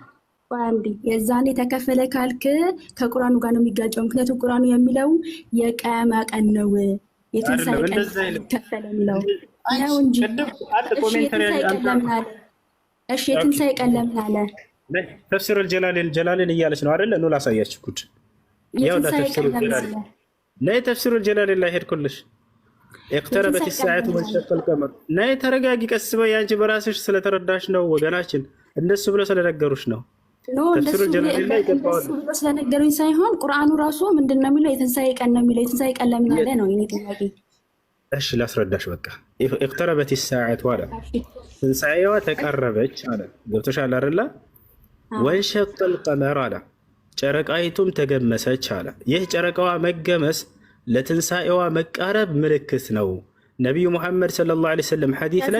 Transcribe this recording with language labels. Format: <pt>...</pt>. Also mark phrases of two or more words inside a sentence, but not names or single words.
<am>የዛኔ ተከፈለ ካልክ ከቁርአኑ ጋር ነው የሚጋጨው። ምክንያቱም ቁርአኑ የሚለው የቂያማ ቀን ነው፣ የትንሣኤ ቀን ተከፈለ የሚለው ነው እንጂ እሺ የትንሣኤ ቀን ለምን አለ? ተፍሲር ጀላሌን እያለች ነው አይደለ? ነው ላሳያችሁ ጉድ። ያው ተፍሲር ጀላሌን ላይ ሄድኩልሽ።</am> <ar>اقتربت الساعة وانشق القمر</ar> <am>ናይ ተረጋጊ፣ ቀስ በይ። አንቺ በራስሽ ስለተረዳሽ ነው ወገናችን፣ እንደሱ ብሎ ስለነገሩሽ ነው። ተፍሲሩ ጀላሌን ላይ ገባው ስለነገሩኝ ሳይሆን ቁርአኑ ራሱ ምንድነው የሚለው? የትንሣኤ ቀን ነው የሚለው። የትንሣኤ ቀን ለምን አለ ነው የኔ ጥያቄ። እሺ ላስረዳሽ። በቃ</am> <ar>اقتربت الساعة</ar> <am>አለ፣ ትንሣኤዋ ተቀረበች አለ። ገብቶሻል አይደለ?</am> <ar>وانشق القمر</ar> <am>አለ፣ ጨረቃይቱም ተገመሰች አለ። ይህ ጨረቃዋ መገመስ ለትንሣኤዋ መቃረብ ምልክት ነው። ነቢዩ ሙሐመድ</am> <ar>صلى الله عليه وسلم</ar> <am>ሐዲስ ላይ</am>